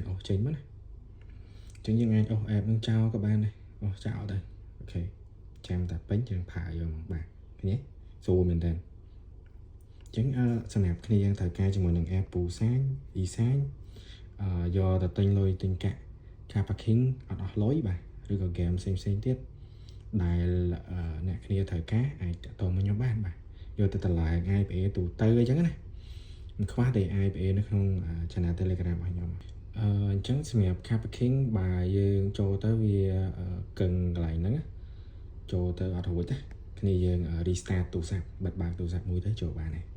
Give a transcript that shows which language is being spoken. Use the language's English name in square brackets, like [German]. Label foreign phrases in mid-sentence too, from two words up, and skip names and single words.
[Khmer] អស់ចេញមកណាអញ្ចឹងយើងអាចអស់ app នឹងចោលក៏បានដែរអស់ចោលទៅអូខេចាំតែពេញយើងផាយកមកបាទ ឃើញទេស្រួលមែនតើអញ្ចឹងសម្រាប់គ្នាយើងត្រូវការជាមួយនឹង app PooSign e-sign យកទៅទិញលុយ ទិញកាក់ [English] car parking [Khmer] អត់អស់លុយបាទឬក៏ game ផ្សេងទៀតដែលអ្នកគ្នាត្រូវការអាចតតមកខ្ញុំបានបាទយកទៅតម្លើង IPA ទូទៅអញ្ចឹងណាមិនខ្វះតែ IPA នៅក្នុង channel Telegram របស់ខ្ញុំអញ្ចឹងសម្រាប់ [English] car parking [Khmer] បើយើងចូលទៅវាកឹងកន្លែងហ្នឹងចូលទៅអត់រួចទេគ្នាយើង restart ទូរស័ព្ទបិទបើកទូរស័ព្ទមួយទៅចូលបានហើយ